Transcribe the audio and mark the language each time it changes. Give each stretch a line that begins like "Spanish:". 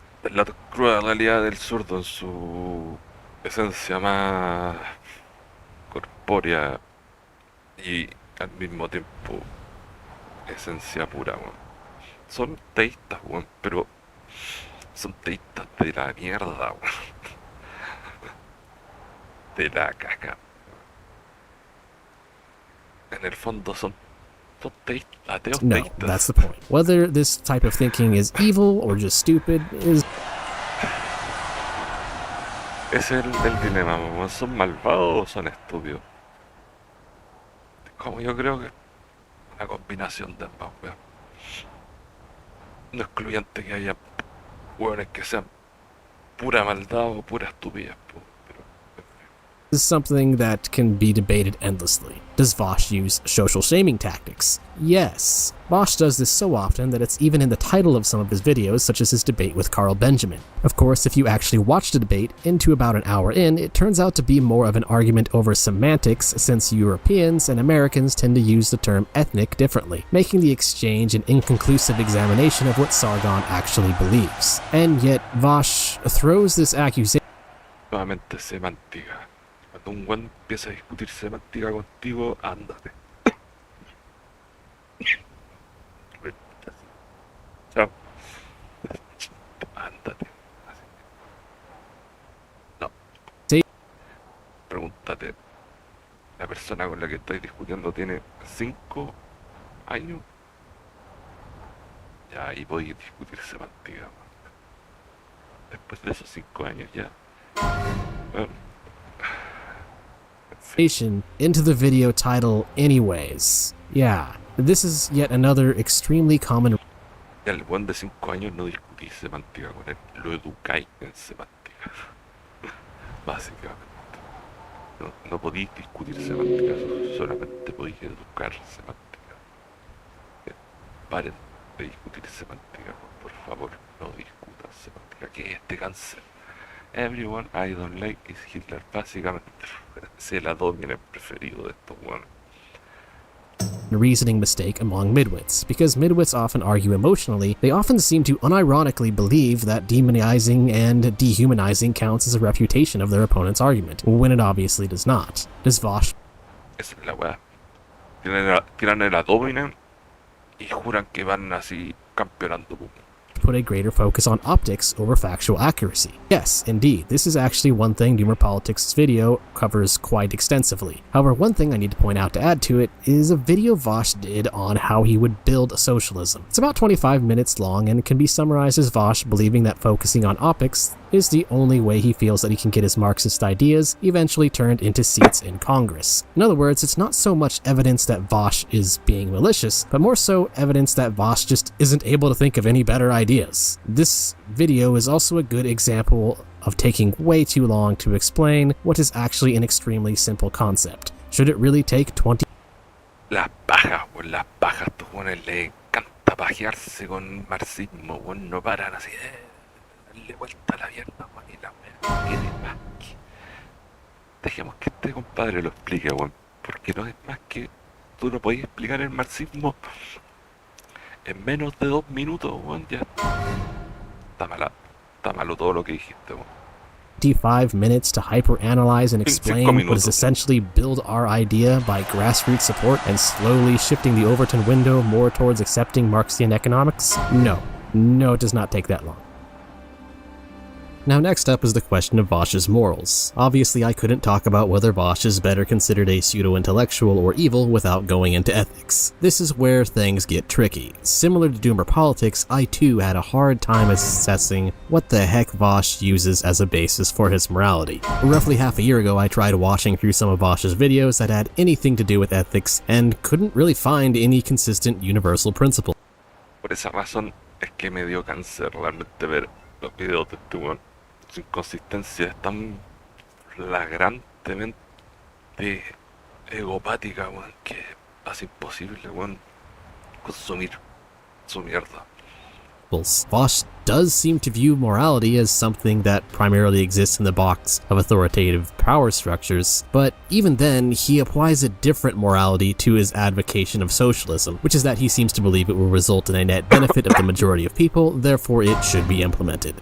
Spanish: La cruda realidad del zurdo en su esencia más corpórea y al mismo tiempo esencia pura, weón. Son teístas, weón, pero son teístas de la mierda, weón. De la caca. En el fondo son teístas, ateos No, teístas.
English: that's the point. Whether this type of thinking is evil or just stupid is...
Spanish: Ese es el dilema, weón. ¿Son malvados o son estúpidos? Como yo creo que es una combinación de ambas, weón. No excluyente que haya weones que sean pura maldad o pura estupidez, po, pero
English: is something that can be debated endlessly. Does Vaush use social shaming tactics? Yes. Vaush does this so often that it's even in the title of some of his videos, such as his debate with Carl Benjamin. Of course, if you actually watch the debate, into about an hour in, it turns out to be more of an argument over semantics, since Europeans and Americans tend to use the term ethnic differently, making the exchange an inconclusive examination of what Sargon actually believes. And yet, Vaush throws this accusation
Spanish: nuevamente semántica. Cuando un weón empieza a discutir semántica contigo, ándate. Chao. Ándate. Así. No. Sí. Pregúntate. La persona con la que estoy discutiendo tiene 5 años. Ya ahí podéis discutir semántica. Después de esos 5 años ya. Bueno.
English: into the video title anyways. Yeah, this is yet another extremely common...
Spanish: Ya el buen de 5 años no discutís semántica con él, lo educáis en semántica. Básicamente. No podéis discutir semántica, solamente podéis educar semántica. Paren de discutir semántica, por favor, no discutan semántica. Que es este cáncer.
English: Everyone I don't like is Hitler.
Spanish: Básicamente, es el adómine preferido de estos buenos.
English: reasoning mistake among Midwits. Because Midwits often argue emotionally, they often seem to unironically believe that demonizing and dehumanizing counts as a refutation of their opponent's argument, when it obviously does not. Does Vaush...
Spanish: Esa es la weá. Tiran el adómine y juran que van así campeonando.
English: put a greater focus on optics over factual accuracy. Yes, indeed, this is actually one thing Doomer Politics' video covers quite extensively. However, one thing I need to point out to add to it is a video Vaush did on how he would build socialism. It's about 25 minutes long and can be summarized as Vaush believing that focusing on optics is the only way he feels that he can get his Marxist ideas eventually turned into seats in Congress. In other words, it's not so much evidence that Vaush is being malicious, but more so evidence that Vaush just isn't able to think of any better ideas. This video is also a good example of taking way too long to explain what is actually an extremely simple concept. Should it really take 20...
Spanish: Las pajas, pues las pajas, estos jóvenes les encanta gusta pajearse con marxismo, weón, no paran así, darle vuelta a la pierna, weón, y la weá, ¿qué de más que? Dejemos que este compadre lo explique, weón, porque no es más que tú no podías explicar el marxismo en menos de 2 minutos, weón, ya. Está malo todo lo que dijiste, weón.
English: 55 minutes to hyperanalyze and explain what is essentially build our idea by grassroots support and slowly shifting the Overton window more towards accepting Marxian economics? No, it does not take that long. Now next up is the question of Vaush's morals. Obviously I couldn't talk about whether Vaush is better considered a pseudo-intellectual or evil without going into ethics. This is where things get tricky. Similar to Doomer politics, I too had a hard time assessing what the heck Vaush uses as a basis for his morality. Roughly half a year ago I tried watching through some of Vaush's videos that had anything to do with ethics and couldn't really find any consistent universal principle.
Spanish: Por esa razón es que me dio cáncer realmente ver los videos de este weón. Su inconsistencia es tan flagrantemente egopática, weón, que hace imposible, weón, consumir su mierda.
English: Vaush does seem to view morality as something that primarily exists in the box of authoritative power structures, but even then, he applies a different morality to his advocation of socialism, which is that he seems to believe it will result in a net benefit of the majority of people, therefore it should be implemented.